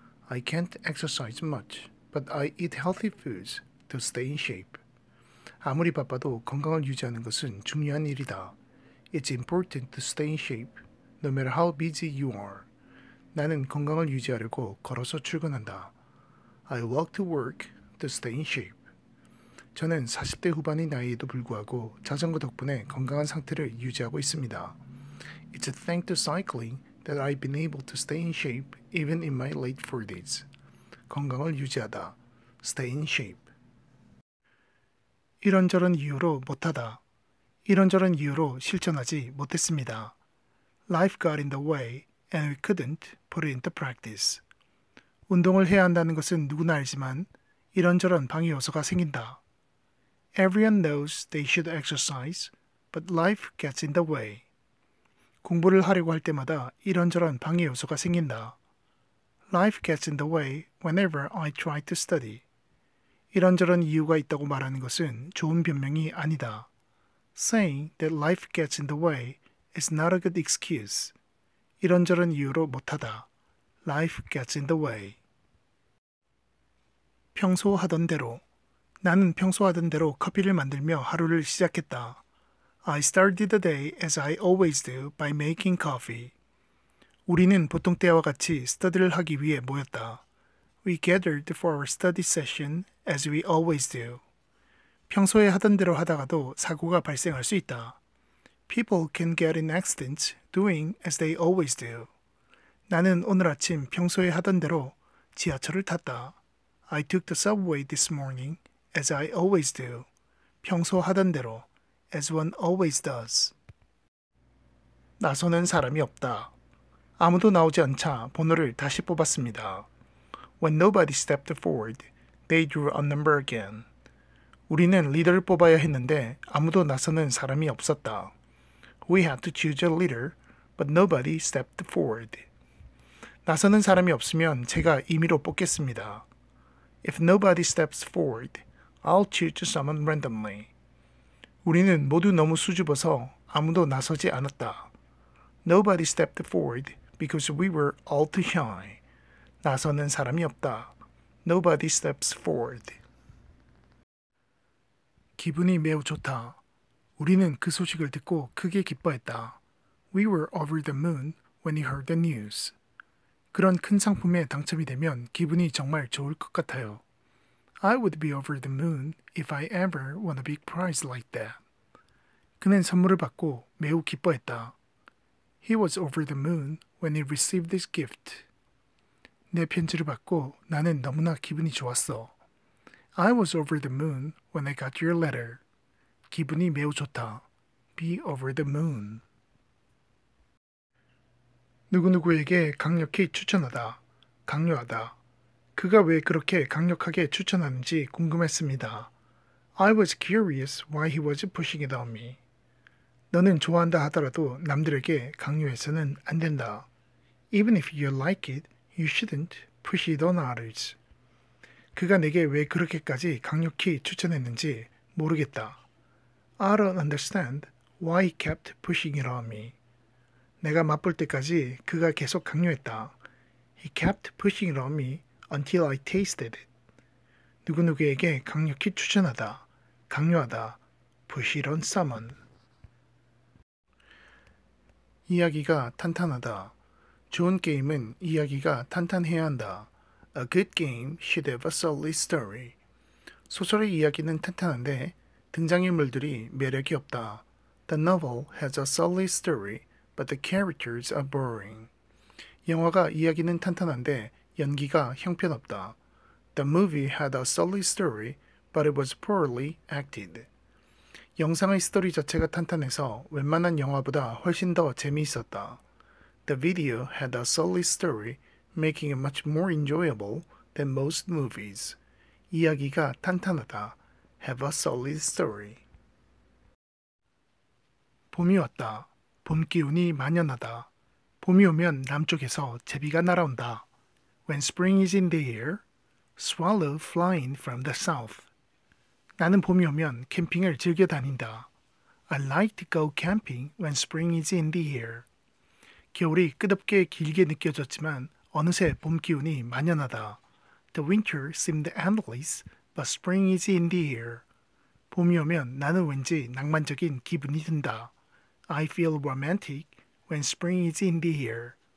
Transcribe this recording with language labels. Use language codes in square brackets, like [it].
[en] I can't exercise much, but I eat healthy foods to stay in shape. [ko] 아무리 바빠도 건강을 유지하는 것은 중요한 일이다. [en] It's important to stay in shape, no matter how busy you are. [ko] 나는 건강을 유지하려고 걸어서 출근한다. [en] I walk to work to stay in shape. [ko] 저는 40대 후반의 나이에도 불구하고 자전거 덕분에 건강한 상태를 유지하고 있습니다. [en] It's thanks to cycling that I've been able to stay in shape even in my late 40s. [ko] 건강을 유지하다. [en] Stay in shape. [ko] 이런저런 이유로 못하다. 이런저런 이유로 실천하지 못했습니다. [en] Life got in the way and we couldn't put it into practice. [ko] 운동을 해야 한다는 것은 누구나 알지만 이런저런 방해 요소가 생긴다. [en] Everyone knows they should exercise, but life gets in the way. [ko] 공부를 하려고 할 때마다 이런저런 방해 요소가 생긴다. [en] Life gets in the way whenever I try to study. [ko] 이런저런 이유가 있다고 말하는 것은 좋은 변명이 아니다. [en] Saying that life gets in the way is not a good excuse. [ko] 이런저런 이유로 못하다. [en] Life gets in the way. [ko] 평소 하던 대로. 나는 평소 하던 대로 커피를 만들며 하루를 시작했다. [en] I started the day as I always do by making coffee. [ko] 우리는 보통 때와 같이 스터디를 하기 위해 모였다. [en] We gathered for our study session as we always do. [ko] 평소에 하던 대로 하다가도 사고가 발생할 수 있다. [en] People can get in accidents doing as they always do. [ko] 나는 오늘 아침 평소에 하던 대로 지하철을 탔다. [en] I took the subway this morning as I always do. [ko] 평소 하던 대로 [en] as one always does. [ko] 나서는 사람이 없다. 아무도 나오지 않자 번호를 다시 뽑았습니다. [en] When nobody stepped forward, they drew a number again. [ko] 우리는 리더를 뽑아야 했는데 아무도 나서는 사람이 없었다. [en] We had to choose a leader, but nobody stepped forward. [ko] 나서는 사람이 없으면 제가 임의로 뽑겠습니다. [en] If nobody steps forward, I'll choose someone randomly. [ko] 우리는 모두 너무 수줍어서 아무도 나서지 않았다. [en] Nobody stepped forward because we were all too shy. [ko] 나서는 사람이 없다. [en] Nobody steps forward. [ko] 기분이 매우 좋다. 우리는 그 소식을 듣고 크게 기뻐했다. [en] We were over the moon when we heard the news. [ko] 그런 큰 상품에 당첨이 되면 기분이 정말 좋을 것 같아요. [en] I would be over the moon if I ever won a big prize like that. [ko] 그는 선물을 받고 매우 기뻐했다. [en] He was over the moon when he received this gift. [ko] 내 편지를 받고 나는 너무나 기분이 좋았어. [en] I was over the moon when I got your letter. [ko] 기분이 매우 좋다. [en] Be over the moon. [ko] 누구누구에게 강력히 추천하다. 강요하다. 그가 왜 그렇게 강력하게 추천하는지 궁금했습니다. [en] I was curious why he was pushing it on me. [ko] 너는 좋아한다 하더라도 남들에게 강요해서는 안 된다. [en] Even if you like it, you shouldn't push it on others. [ko] 그가 내게 왜 그렇게까지 강력히 추천했는지 모르겠다. [en] I don't understand why he kept pushing it on me. [ko] 내가 맛볼 때까지 그가 계속 강요했다. [en] He kept pushing it on me until I tasted it. [ko] 누구누구에게 강력히 추천하다, 강요하다, [en] push it on someone. [ko] 이야기가 탄탄하다. 좋은 게임은 이야기가 탄탄해야 한다. [en] A good game should have a solid story. [ko] 소설의 이야기는 탄탄한데 등장인물들이 매력이 없다. [en] The novel has a solid story, but the characters are boring. [ko] 영화가 이야기는 탄탄한데 연기가 형편없다. [en] The movie had a solid story, but it was poorly acted. [ko] 영상의 스토리 자체가 탄탄해서 웬만한 영화보다 훨씬 더 재미있었다. [en] The video had a solid story, making it much more enjoyable than most movies. [ko] 이야기가 탄탄하다. [en] Have a solid story. [ko] 봄이 왔다. 봄 기운이 만연하다. 봄이 오면 남쪽에서 제비가 날아온다. [en] When spring is in the air, swallow flying from the south. [ko] 나는 봄이 오면 캠핑을 즐겨 다닌다. [en] I like to go camping when spring is in the air. [ko] 겨울이 끝없게 길게 느껴졌지만 어느새 봄 기운이 만연하다. [en] The winter seemed endless, but spring is in the air. [ko] 봄이 오면 나는 왠지 낭만적인 기분이 든다. [en] I feel romantic when spring is in the air.